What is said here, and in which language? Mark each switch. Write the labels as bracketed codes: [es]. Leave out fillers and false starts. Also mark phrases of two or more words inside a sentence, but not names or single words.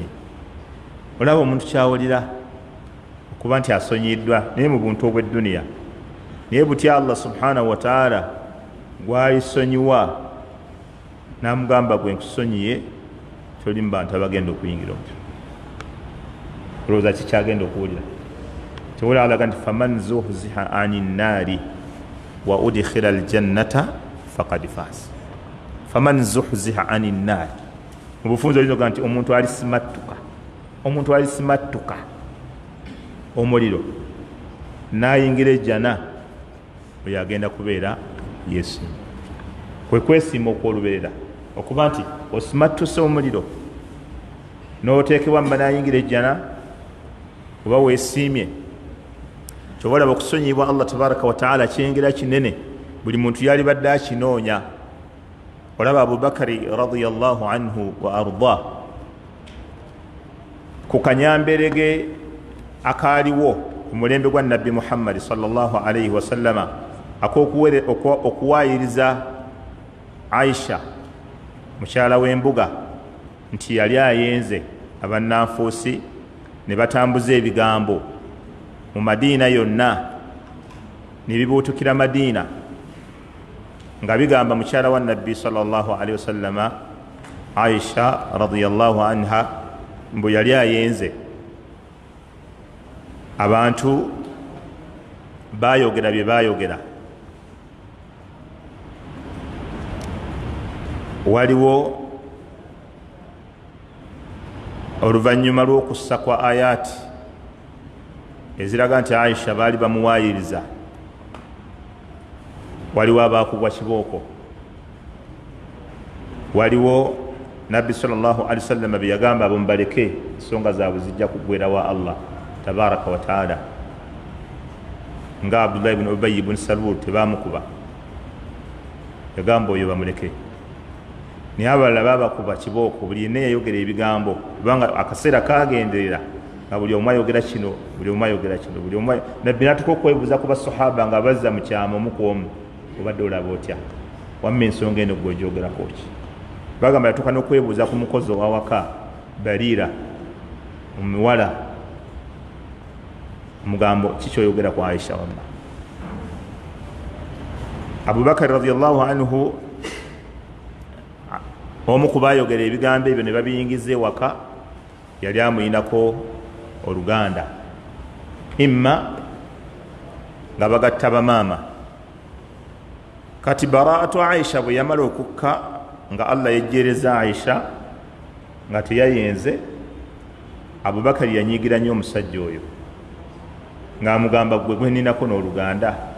[lg] olaba omuntu kyawulira okuba nti asonyiddwa naye mu buntu obw'edduniya, naye butya Allah [ar] سبحانه وتعالى [lg] gw'alisonyiwa n'amugamba gwe nkusonyiye, kyoli mu bantu abagenda okuyingira omutyo. olowooza kikyagenda okuwulira? kyewula alaga nti [ar] فمن زحزح عن النار وأدخل الجنة فقد فاز. فمن زحزح عن النار, [lg] mu bufunzo olinoga nti omuntu alisimattuka, omuntu alisimattuka omuliro n'ayingira ejjana, oyo agenda kubeera yeesiima. kwe kwesiima okw'olubeerera, okuba nti osimattuse omuliro n'oteekebwa mba n'ayingira ejjana, oba weesiimye. kyoba olaba okusonyiyibwa Allah [ar] تبارك وتعالى [lg] kyengera kinene, buli muntu yali badde akinoonya. olaba Abubakari [ar] رضي الله عنه وأرضاه [lg] ku kanyamberege akaaliwo ku mulembe gwa nabbi Muhammad [ar] صلى الله عليه وسلم [lg] okuwaayiriza Aisha mukyala w'embuga nti yali ayenze abannanfuusi ne batambuza ebigambo mu Madiina yonna, ne bibuutukira Madiina nga bigamba mukyala wa nabbi [ar] صلى الله عليه وسلم [lg] Aisha [ar] رضي الله عنها [lg] mbu yali ayenze. abantu bayogera bye bayogera. waliwo oluvannyuma lw'okussa kwa ayaati eziraga nti Aisha baali bamuwaayiriza, waliwo abaakubwa kibooko, waliwo nabbi [ar] صلى الله عليه وسلم [lg] bye yagamba abo mubaleke ensonga zaabwe zijja kuggwera wa Allah [ar] تبارك وتعالى, [lg] nga Abdullah ibn Ubay ibn Salul tebaamukuba, yagamba oyo bamuleke. naye abalala baabakuba kibooko, buli yenna yayogera ebigambo, kubanga akaseera kagenderera nga buli omu ayogera kino, buli omu ayogera kino, buli omu. Nabbi n'atuka okwebuuza ku basahaba nga bazza mu kyama omu ku omu, obadde olaba otya, wamma ensonga eno gwe ogyogerako ki? bagamba yatuuka n'okwebuuza ku mukozi owawaka Bariira omuwala, omugambo kikyoyogera ku Aisha wamma. Abubakar [ar] رضي الله عنه [lg] omu ku baayogera ebigambo ebyo ne babiyingiza ewaka, yali amuyinako oluganda, imma nga bagatta bamaama. kati baraatu Aisha bwe yamala okukka nga Allah yejjereza Aisha nga teyayenze, Abubakari yanyigira nnyo omusajja oyo ng'amugamba gwe gweninako n'oluganda,